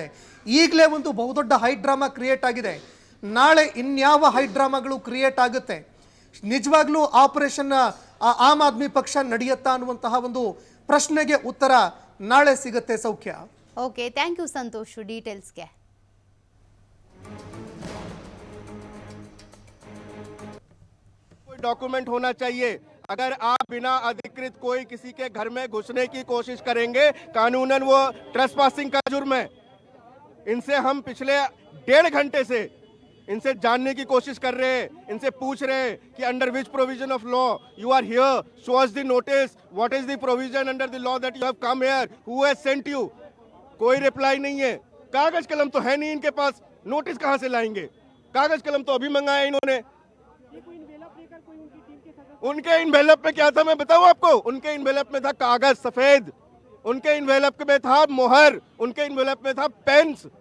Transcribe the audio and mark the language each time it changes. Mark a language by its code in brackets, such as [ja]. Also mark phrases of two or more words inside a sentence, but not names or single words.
[kn] ಈಗಲೇ ಒಂದು ಬಹುದೊಡ್ಡ [en] high drama create [kn] ಆಗಿದೆ, ನಾಳೆ ಇನ್ಯಾವ ಹೈಡ್ರಾಮಾಗಳು ಕ್ರಿಯೇಟ್ ಆಗುತ್ತೆ, ನಿಜವಾಗ್ಲೂ ಆಪರೇಷನ್ ಆಮ್ ಆದ್ಮಿ ಪಕ್ಷ ನಡೆಯುತ್ತಾ ಅನ್ನುವಂತಹ ಒಂದು ಪ್ರಶ್ನೆಗೆ ಉತ್ತರ ನಾಳೆ ಸಿಗುತ್ತೆ. ಸೌಖ್ಯ. [en] okay, thank you [kn] ಸಂತೋಷ್ ಡೀಟೇಲ್ಸ್ಗೆ. [hi] डॉक्यूमेंट होना चाहिए। अगर आप बिना अधिकृत कोई किसी के घर में घुसने की कोशिश करेंगे, कानूनन वो ट्रेसपासिंग का जुर्म है। इनसे हम पिछले 1.5 घंटे से इनसे जानने की कोशिश कर रहे हैं, इनसे पूछ रहे हैं कि [en] under which provision of law you are here, show us the notice, what is the provision under the law that you have come here, who has sent you. [hi] कोई रिप्लाई नहीं है। कागज कलम तो है नहीं इनके पास, नोटिस कहां से लाएंगे? कागज कलम तो अभी मंगाया इन्होंने। उनके इनवेलप में क्या था मैं बताऊं आपको? उनके इनवेलप में था कागज सफेद, उनके इनवेलप में था मोहर, उनके इनवेलप में था पेन्स।